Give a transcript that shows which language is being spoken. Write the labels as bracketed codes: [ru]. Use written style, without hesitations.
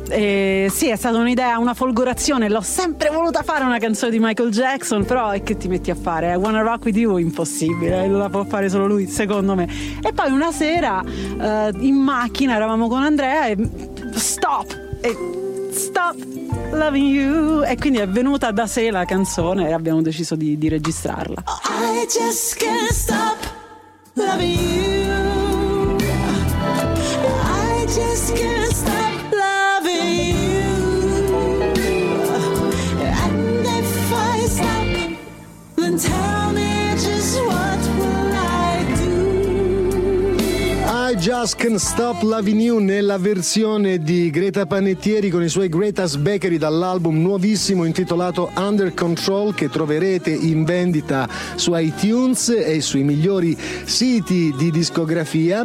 [it] Sì, è stata un'idea, una folgorazione. L'ho sempre voluta fare una canzone di Michael Jackson, però che ti metti a fare? I Wanna Rock With You? Impossibile, la può fare solo lui, secondo me. E poi una sera in macchina eravamo con Andrea e stop! E stop! Loving you. E quindi è venuta da sé la canzone e abbiamo deciso di registrarla. [en] I just can't stop loving you. I just can't stop loving you. And if I stop, then tell me just what will I do. [it] I just can't stop loving you nella versione di Greta Pannettieri con i suoi Greta's Bakery dall'album nuovissimo intitolato Under Control, che troverete in vendita su iTunes e sui migliori siti di discografia.